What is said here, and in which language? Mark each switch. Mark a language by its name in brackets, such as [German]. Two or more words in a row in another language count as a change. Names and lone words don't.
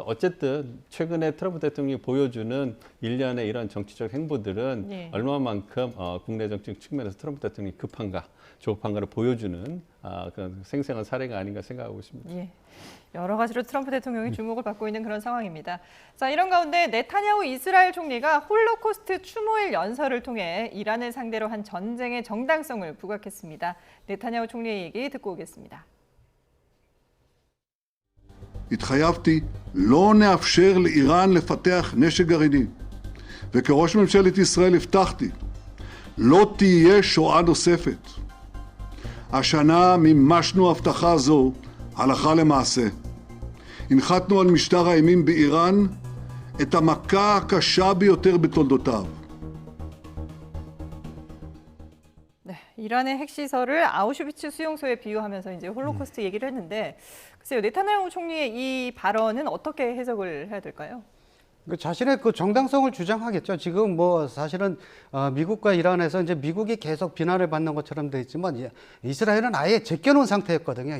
[Korean] 어쨌든 최근에 트럼프 대통령이 보여주는 일련의 이런 정치적 행보들은 얼마만큼 국내 정책 측면에서 트럼프 대통령이 급한가, 조급한가를 보여주는 그런 생생한 사례가 아닌가 생각하고 있습니다. 예. 여러 가지로 트럼프 대통령이 주목을 받고 있는 그런 상황입니다. 자, 이런 가운데 네타냐후 이스라엘 총리가 홀로코스트 추모일 연설을 통해 이란을 상대로 한 전쟁의 정당성을 부각했습니다. 네타냐후 총리의 얘기 듣고 오겠습니다. [Hebrew] התחייבתי לא נאפשר לאיראן לפתח נשק גרעיני. וכראש ממשלת ישראל הבטחתי, לא תהיה שואה נוספת. השנה מימשנו הבטחה זו הלכה למעשה. הנחתנו על משטר האימים באיראן את המכה הקשה ביותר בתולדותיו. [Korean] 이란의 핵시설을 아우슈비츠 수용소에 비유하면서 이제 홀로코스트 얘기를 했는데 글쎄요, 네타냐후 총리의 이 발언은 어떻게 해석을 해야 될까요? 자신의 그 정당성을 주장하겠죠. 지금 뭐 사실은 미국과 이란에서 이제 미국이 계속 비난을 받는 것처럼 돼 있지만 이스라엘은 아예 제껴놓은 상태였거든요.